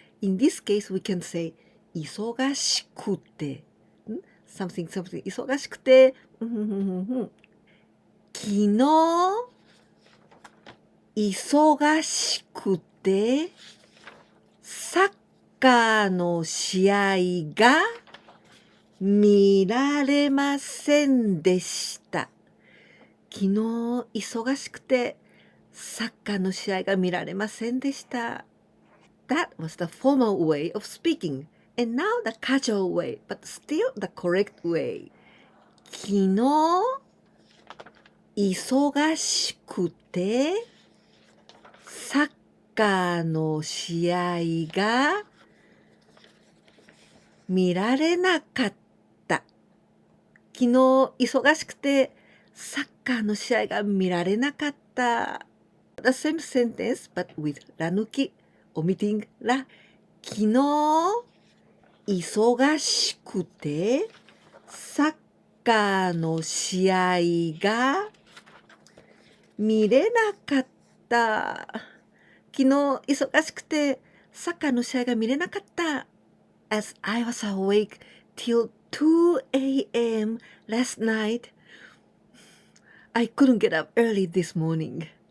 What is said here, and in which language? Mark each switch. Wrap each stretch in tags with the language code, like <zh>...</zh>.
<en>In this case, we can say,</en> <ja>忙しくて、</ja> <en>something,</en> <ja>忙しくて、昨日、忙しくて、サッカーの試合が見られませんでした。昨日忙しくてサッカーの試合が見られませんでした。</ja> <en>That was the formal way of speaking. And now the casual way, but still the correct way.</en> <ja>昨日忙しくてサッカーの試合が見られなかった。昨日忙しくてサッカーの試合が見られなかった。</ja> <en>The same sentence but with ら抜き、omitting ら。</en> <ja>昨日忙しくてサッカーの試合が見れなかった。昨日忙しくてサッカーの試合が見れなかった。</ja> <en>As I was awake till 2 a.m. last night, I couldn't get up early this morning.</en>